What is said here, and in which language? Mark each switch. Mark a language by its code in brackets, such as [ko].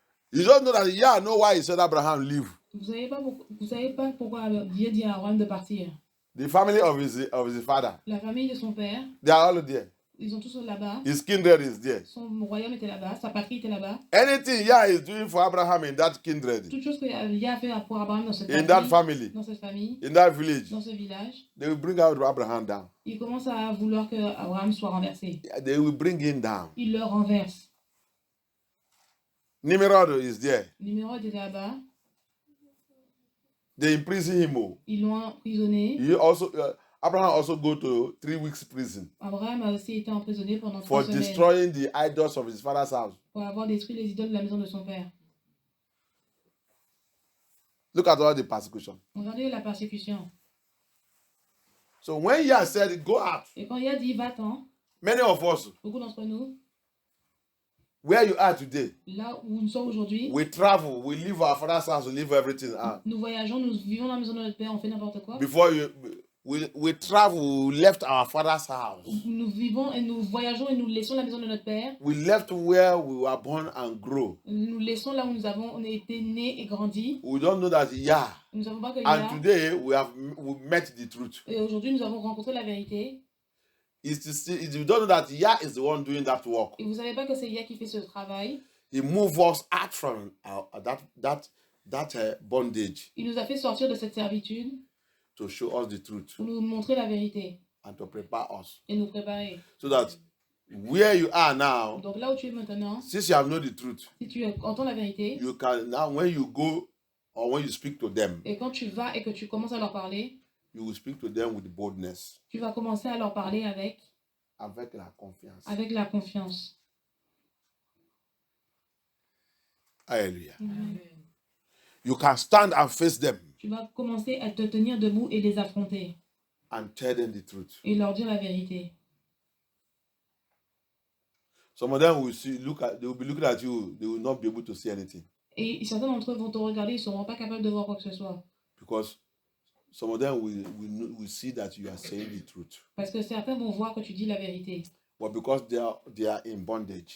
[en] You don't know that Yah know why he said Abraham leave. [fr] Vous savez pas pourquoi Dieu dit à Abraham de partir. [en] The family of his father, [fr] La famille de son père, [en] they are all there. [fr] ils sont tous là-bas. [en] His kindred is there. [fr] Son royaume était là-bas, sa patrie était là-bas. [en] Anything Yah is doing for Abraham in that kindred, [fr] Toute chose que Yah a fait pour Abraham dans cette [en] in that family, [fr] dans cette famille, [en] in that village, [fr] dans ce village, [en] they will bring out Abraham down. [fr] il commence à vouloir que Abraham soit renversé. [en] They will bring him down. [fr] Il le renverse. [en] Nimrod is there. [fr] Nimrod était là-bas. [en] They imprison him. [fr] Ils l'ont emprisonné. [en] Abraham also go to 3 weeks prison [fr] Abraham a aussi été emprisonné pendant 3 [en] for [fr] semaines [en] destroying the idols of his father's house. [fr] pour avoir détruit les idoles de la maison de son père. [en] Look at all the persecution. [fr] Regardez la persécution. [en] So when Yah said, go out, [fr] Et quand Yah dit va-t'en, [en] many of us, [fr] beaucoup d'entre nous, [en] where you are today, [fr] là où nous sommes aujourd'hui, [en] we travel, we leave our father's house, we leave everything out. [fr] nous voyageons, nous vivons dans la maison de notre père, on fait n'importe quoi. [en] Before we travel, we left our father's house. [fr] Nous vivons et nous voyageons et nous laissons la maison de notre père. [en] We left where we were born and grow. [fr] Nous laissons là où on a été nés et grandis. [en] We don't know that Yah. [fr] Nous ne savons pas que [en] And Yah. today we met the truth. [fr] Et aujourd'hui nous avons rencontré la vérité. [en] You don't know that Yah is the one doing that work. [fr] Et vous savez pas que c'est Yah qui fait ce travail. [en] He moved us out from that bondage. [fr] Il nous a fait sortir de cette servitude. [en] To show us the truth. [fr] Pour nous montrer la vérité. [en] And to prepare us. [fr] Et nous préparer. [en] So that where you are now. [fr] Donc là où tu es maintenant. [en] Since you have known the truth. [fr] Si tu entends la vérité. [en] You can now when you go or when you speak to them. [fr] Et quand tu vas et que tu commences à leur parler. [en] You will speak to them with boldness. [fr] Tu vas commencer à leur parler avec la confiance. Avec la confiance. Alléluia. Amen. [en] You can stand and face them. [fr] Tu vas commencer à te tenir debout et les affronter. [en] And tell them the truth. [fr] Et leur dire la vérité. [en] Some of them they will be looking at you, they will not be able to see anything. [fr] Et certains d'entre eux vont te regarder, ils ne seront pas capables de voir quoi que ce soit. [en] Because some of them will see that you are saying the truth. [fr] Parce que certains vont voir que tu dis la vérité. [en] But because they are in bondage.